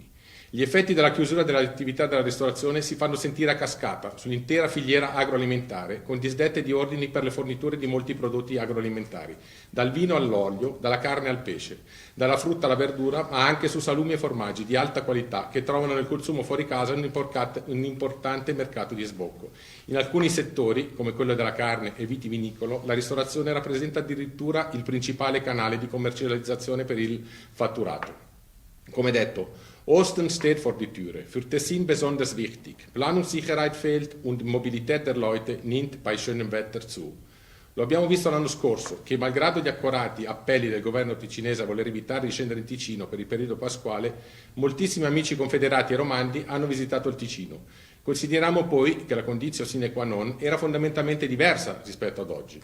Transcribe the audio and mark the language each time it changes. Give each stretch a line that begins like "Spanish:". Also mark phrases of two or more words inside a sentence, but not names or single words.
Italian: Gli effetti della chiusura dell'attività della ristorazione si fanno sentire a cascata sull'intera filiera agroalimentare, con disdette di ordini per le forniture di molti prodotti agroalimentari, dal vino all'olio, dalla carne al pesce, dalla frutta alla verdura, ma anche su salumi e formaggi di alta qualità che trovano nel consumo fuori casa un importante mercato di sbocco. In alcuni settori, come quello della carne e vitivinicolo, la ristorazione rappresenta addirittura il principale canale di commercializzazione per il fatturato. Come detto,
German: Ostern steht vor die Türe, für Tessin besonders wichtig. Planungssicherheit fehlt und Mobilität der Leute nimmt bei schönem Wetter zu.
Italian: Lo abbiamo visto l'anno scorso, che malgrado gli accorati appelli del governo ticinese a voler evitare di scendere in Ticino per il periodo pasquale, moltissimi amici confederati e romandi hanno visitato il Ticino. Consideriamo poi che la
Latin: condizio sine qua non
Italian: era fondamentalmente diversa rispetto ad oggi.